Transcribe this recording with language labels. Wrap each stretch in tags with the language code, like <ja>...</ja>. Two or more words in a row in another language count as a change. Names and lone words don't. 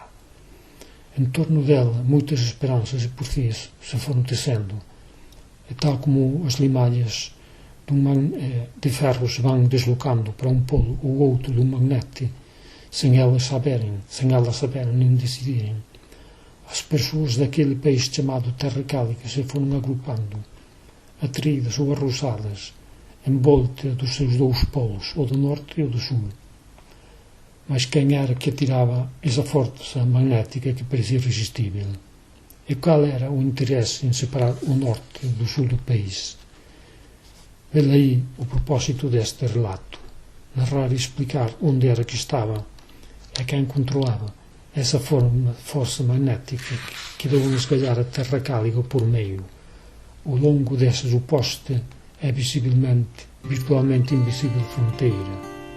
<gl>En torno dela, moitas esperanzas e porfías se foron tecendo, e tal como as limallas de ferro se van deslocando para un polo ou outro dun magnete, sen elas saberem nin decidirem, as persoas daquele país chamado Terra Cálica se foron agrupando, atraídas ou arrosadas, en volta dos seus dous polos, o do norte e o do sul. Mas quen era que atiraba esa força magnética que parecia irresistível? E qual era o interese en separar o norte do sul do país? Vele aí o propósito deste relato, narrar e explicar onde era que estaba e quen controlaba essa força magnética que deu a esgalhar a terra cáliga por meio, ao longo dessa suposta e virtualmente invisível fronteira.</gl>